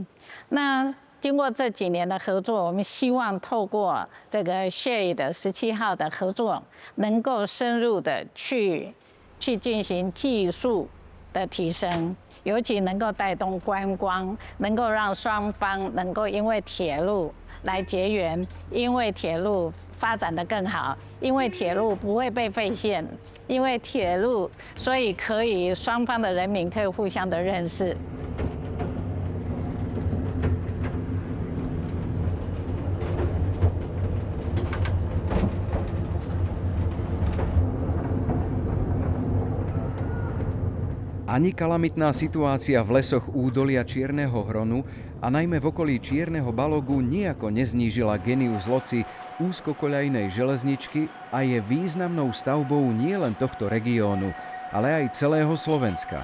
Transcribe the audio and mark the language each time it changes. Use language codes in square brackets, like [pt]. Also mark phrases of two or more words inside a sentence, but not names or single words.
[zh] 那经过这几年的合作，我们希望透过这个 SHAE 的17号的合作，能够深入的去进行技术的提升，尤其能够带动观光，能够让双方能够因为铁路来结缘，因为铁路发展得更好，因为铁路不会被废线，因为铁路，所以可以双方的人民可以互相的认识。 [sk] Ani kalamitná situácia v lesoch údolia Čierneho Hronu a najmä v okolí Čierneho Balogu nijako neznížila genius loci úzkokoľajnej železničky a je významnou stavbou nielen tohto regiónu, ale aj celého Slovenska.